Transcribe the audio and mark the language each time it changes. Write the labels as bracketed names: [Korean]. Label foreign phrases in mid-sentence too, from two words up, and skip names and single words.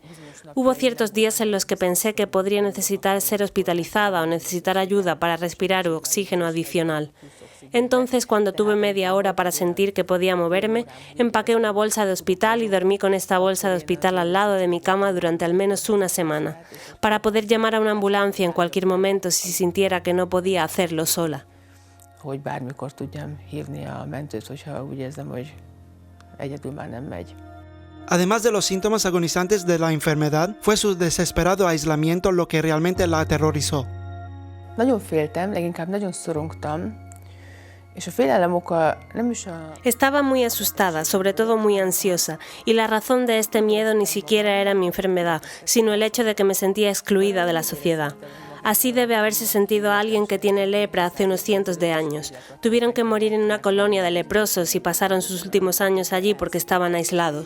[Spanish] Hubo ciertos días en los que pensé que podría necesitar ser hospitalizada o necesitar ayuda para respirar u oxígeno adicional. Entonces, cuando tuve media hora para sentir que podía moverme, empaqué una bolsa de hospital y dormí con esta bolsa de hospital al lado de mi cama durante al menos una semana, para poder llamar a una ambulancia en cualquier momento si sintiera que no podía hacerlo sola. [Hungarian] Hogy bármikor tudjam hívni a mentőt, hogyha úgy érzem, hogy egyedül már nem megy. [Spanish] Además de los síntomas agonizantes de la enfermedad, fue su desesperado aislamiento lo que realmente la aterrorizó. [Hungarian] Nagyon féltem, leginkább nagyon szorongtam, és a félelem oka nem is a... [Spanish] Estaba muy asustada, sobre todo muy ansiosa, y la razón de este miedo ni siquiera era mi enfermedad, sino el hecho de que me sentía excluida de la sociedad. Así debe haberse sentido alguien que tiene lepra hace unos cientos de años. Tuvieron que morir en una colonia de leprosos y pasaron sus últimos años allí porque estaban aislados.